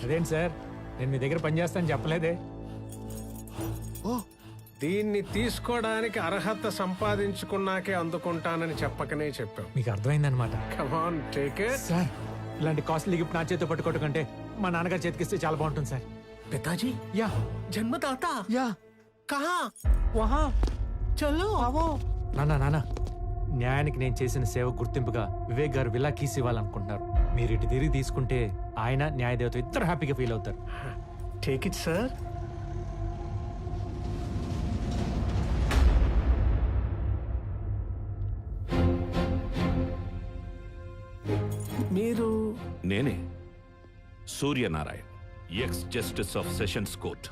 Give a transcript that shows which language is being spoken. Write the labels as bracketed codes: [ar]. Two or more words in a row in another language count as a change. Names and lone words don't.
[te] అదేంటి సార్, నేను మీ దగ్గర పనిచేస్తాను చెప్పలేదే. దీన్ని తీసుకోవడానికి అర్హత సంపాదించుకున్నాకే అందుకుంటానని చెప్పకనే చెప్పావు. మీకు అర్థమైందనమాట. [en] come on, take it. [te] సార్, ఇలాంటి [en] costly gift [te] నా చేతితో పట్టుకోవడం కంటే మా నాన్నగారు చేతికిస్తే చాలా బాగుంటుంది సార్. [hi] पिताजी, యా जन्मदाता యా कहाँ? వహా चलो आवो. [te] నాన్న, న్యాయానికి నేను చేసిన సేవ గుర్తింపుగా వివేక్ గారు [en] villa keys [te] ఇవ్వాలనుకుంటున్నారు. మీరు ఇటు తిరిగి తీసుకుంటే ఆయన న్యాయదేవత ఇద్దరు [en] happyగా feel [te] అవుతారు. [en] take it sir. [te] మీరు? నేనే సూర్యనారాయణ్, [en] ex justice of sessions court.